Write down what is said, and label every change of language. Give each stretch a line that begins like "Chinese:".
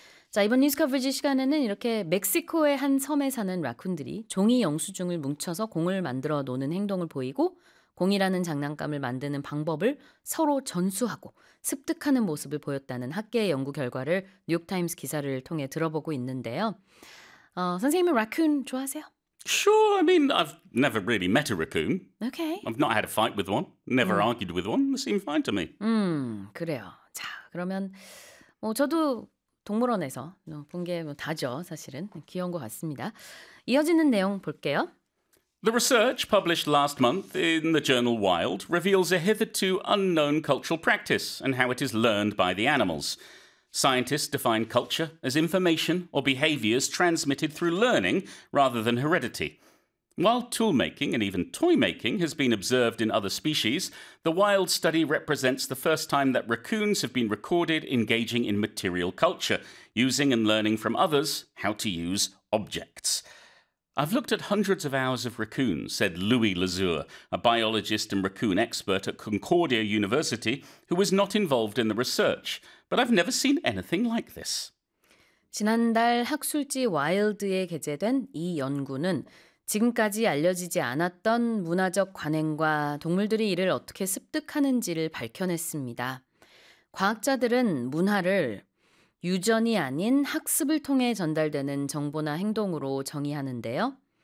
Korean: 자, 이번 뉴스 커버리지 시간에는 이렇게 멕시코의 한 섬에 사는 라쿤들이 종이 영수증을 뭉쳐서 공을 만들어 놓는 행동을 보이고 공이라는 장난감을 만드는 방법을 서로 전수하고 습득하는 모습을 보였다는 학계의 연구 결과를 뉴욕타임스 기사를 통해 들어보고 있는데요. 선생님은 라쿤 좋아하세요?
English: Sure, I mean, I've never really met a raccoon. Okay. I've not had a fight with one, never argued with one. They seem fine to me.
Korean: 그래요. 자, 그러면 뭐 저도 동물원에서 본 게 뭐 다죠, 사실은. 귀여운 것 같습니다. 이어지는 내용 볼게요.
English: The research published last month in the journal Wild reveals a hitherto unknown cultural practice and how it is learned by the animals. Scientists define culture as information or behaviors transmitted through learning rather than heredity. While tool making and even toy making has been observed in other species, the Wild study represents the first time that raccoons have been recorded engaging in material culture, using and learning from others how to use objects. I've looked at hundreds of hours of raccoons, said Louis Lazur, a biologist and raccoon expert at Concordia University, who was not involved in the research. But I've never seen anything like this.
Korean: 지난달 학술지 와일드에 게재된 이 연구는 지금까지 알려지지 않았던 문화적 관행과 동물들이 이를 어떻게 습득하는지를 밝혀냈습니다. 과학자들은 문화를 유전이 아닌 학습을 통해 전달되는 정보나 행동으로 정의하는데요.